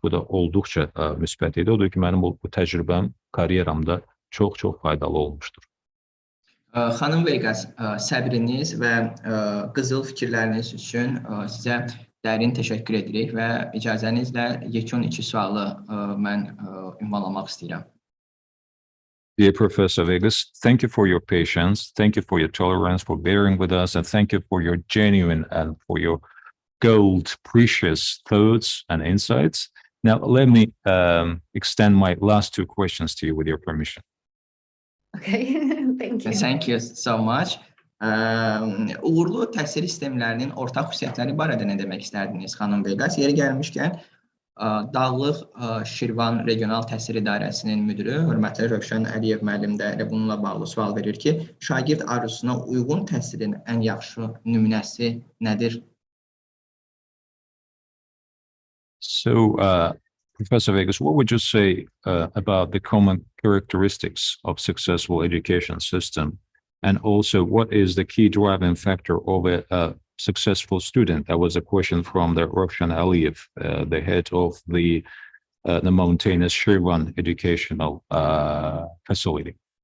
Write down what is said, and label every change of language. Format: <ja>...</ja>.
<az>Bu da olduqca müsbət idi. Odur ki, mənim bu təcrübəm karyeramda çox faydalı olmuşdur. Xanım Veyqəs, səbriniz və qızıl fikirləriniz üçün sizə dərin təşəkkür edirik və icazənizlə yekun 2 sualı mən ünvanlamaq istəyirəm.</az> <en>Dear Professor Veyqəs, thank you for your patience, thank you for your tolerance, for bearing with us, and thank you for your genuine and for your gold, precious thoughts and insights. Now, let me extend my last 2 questions to you with your permission. Okay, thank you. Thank you so much.</en> <az>Uğurlu təhsil sistemlərinin ortaq xüsusiyyətləri barədə nə demək istərdiniz, xanım Veyqəs? Yeri gəlmişkən, Dağlıq Şirvan Regional Təhsil İdarəsinin müdürü, hörmətli Rövşən Əliyev müəllim də elə bununla bağlı sual verir ki, şagird arzusuna uyğun təhsilin ən yaxşı nümunəsi nədir?</az> <en>So, Professor Veyqəs, what would you say about the common characteristics of successful education system? And also, what is the key driving factor of a successful student? That was a question from the Rövşən Əliyev, the head of the mountainous Şirvan educational facility.</en>